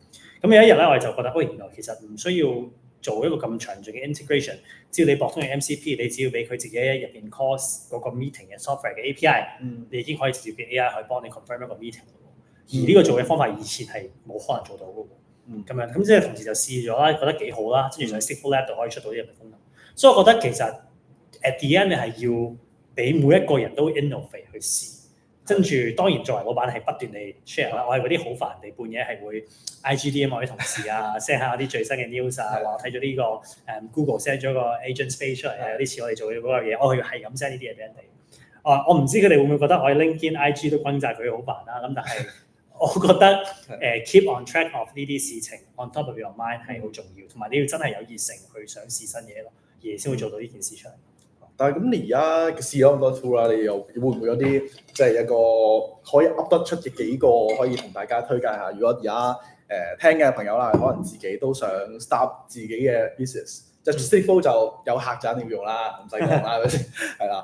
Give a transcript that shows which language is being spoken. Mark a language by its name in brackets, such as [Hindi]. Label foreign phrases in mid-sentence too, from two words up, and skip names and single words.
[Cantonese] 咁有一日咧，我哋就覺得，喂，原來其實唔需要做一個咁詳盡嘅 integration， 只要你駁通嘅 MCP，你只要俾佢自己入邊 call 嗰個 meeting 嘅 software 嘅 API，你已經可以直接俾 AI 去幫你 confirm 一個 meeting。而呢個做嘅方法以前係冇可能做到嘅喎，咁樣咁即係同時就試咗啦，覺得幾好啦，跟住上 Stickflow Lab 度可以出到呢樣嘅功能。所以我覺得其實 [English] at the end [Cantonese] 你係要俾每一個人都 innovate 去試，跟住當然作為老闆係不斷地 share 啦。我係嗰啲好煩地半夜係會 IGDM 我啲同事啊 send 下啲最新嘅 news 啊，話睇咗呢個Google send 咗個 [English] agent space [Cantonese] 出嚟啊，有啲似我哋做嘅嗰個嘢，我係咁 send 呢啲嘢俾人哋。我唔知佢哋會唔會覺得我喺 LinkedIn IG 都轟炸佢好煩啦，咁但係我覺得 [English] keep on track of [Cantonese] 呢啲事情 [English] on top of your mind [Cantonese] 係好重要，同埋你要真係有熱誠去想試新嘢咯，而先會做到呢件事出嚟。但係咁你而家試咗咁多 tool 啦，你又會唔會有啲即係一個可以噏得出嘅幾個可以同大家推介下？如果而家聽嘅朋友啦，可能自己都想 start 自己嘅 business， 即係 Stickflow 就有客就一定要用啦，唔使講啦，係咪先？係啦。